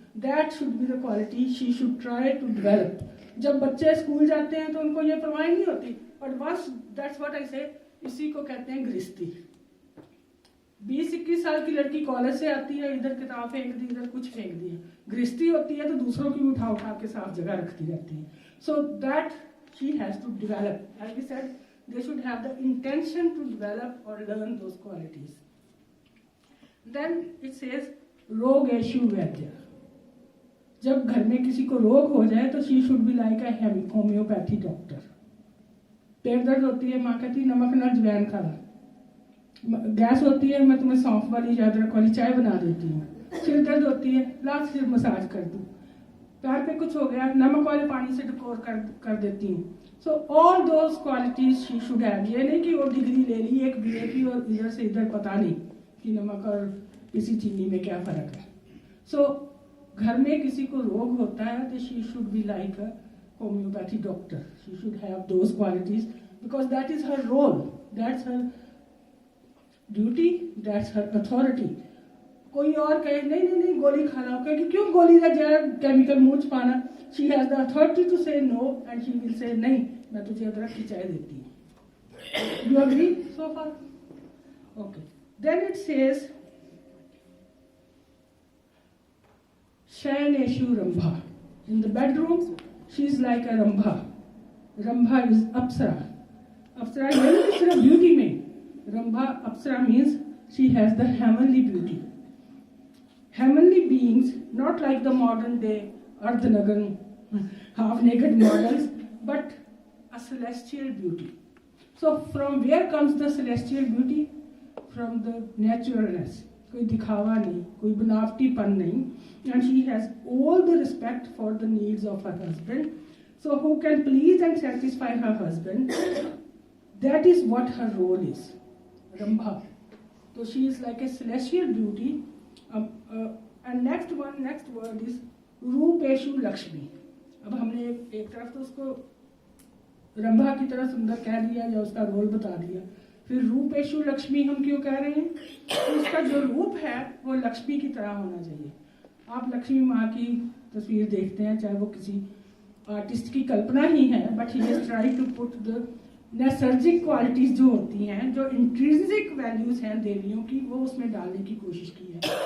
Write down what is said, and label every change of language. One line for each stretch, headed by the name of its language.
English: That should be the quality she should try to develop.
Hindi: जब बच्चे school जाते हैं तो उनको ये परवाह नहीं होती, बट बस
English: that's what I say,
Hindi: इसी को कहते हैं गृहस्थी। 20-21 साल की लड़की कॉलेज से आती है, इधर किताब फेंक दी, इधर कुछ फेंक दी है। गृहस्थी होती है तो दूसरों की उठा उठा के साफ जगह रखती रहती है।
English: So that she has to develop, as we said, they should have the intention to develop or learn those qualities. Then it says रोगेशु वैद्य।
Hindi: जब घर में किसी को रोग हो जाए तो
English: she should be like a homeopathy doctor।
Hindi: पेट दर्द होती है, माँ कहती नमक न अजवाइन खा ला। गैस होती है, मैं तुम्हें सौंफ वाली या अदरक वाली चाय बना देती हूँ। सिर दर्द होती है, ला सिर मसाज कर दूँ। पैर पे कुछ हो गया, नमक वाले पानी से डकोर कर देती हूँ।
English: So all those qualities she should have।
Hindi: ये नहीं कि वो डिग्री ले ली एक BA की और इधर से इधर पता नहीं कि नमक और किसी चीनी में क्या फर्क है। So घर में किसी को रोग होता है तो
English: she should be like a homeopathy doctor। She should have those qualities because that is her role, that's her duty, that's her authority।
Hindi: कोई और कहे नहीं नहीं नहीं गोली खा लो, कहेगी क्यों गोली का जहर केमिकल मुंह पाना।
English: she has the authority to say no and she will say
Hindi: नहीं, मैं तुझे अदरक की चाय देती हूँ।
English: You agree so far? Okay, then it says शयनेषु Rambha. In the bedroom she is like a Rambha. Rambha is apsara.
Hindi: अप्सरा ये नहीं सिर्फ ब्यूटी में,
English: Rambha apsara means she has the heavenly beauty. Heavenly beings, not like the modern day Ardhanagan half-naked models, but a celestial beauty. So from where comes the celestial beauty? From the naturalness.
Hindi: कोई दिखावा नहीं, कोई बनावटीपन नहीं,
English: and she has all the respect for the needs of her husband. So who can please and satisfy her husband? That is what her role is. Rambha. So she is like a celestial beauty. And next word is रूपेशु लक्ष्मी।
Hindi: अब हमने एक तरफ तो उसको रंभा की तरह सुंदर कह दिया या उसका रोल बता दिया, फिर रूपेशु लक्ष्मी हम क्यों कह रहे हैं? तो उसका जो रूप है वो लक्ष्मी की तरह होना चाहिए। आप लक्ष्मी माँ की तस्वीर देखते हैं, चाहे वो किसी आर्टिस्ट की कल्पना ही है,
English: but he has tried to put the
Hindi: नैसर्गिक क्वालिटीज जो होती हैं, जो इंट्रिंसिक वैल्यूज हैं देवियों की, वो उसमें डालने की कोशिश की है।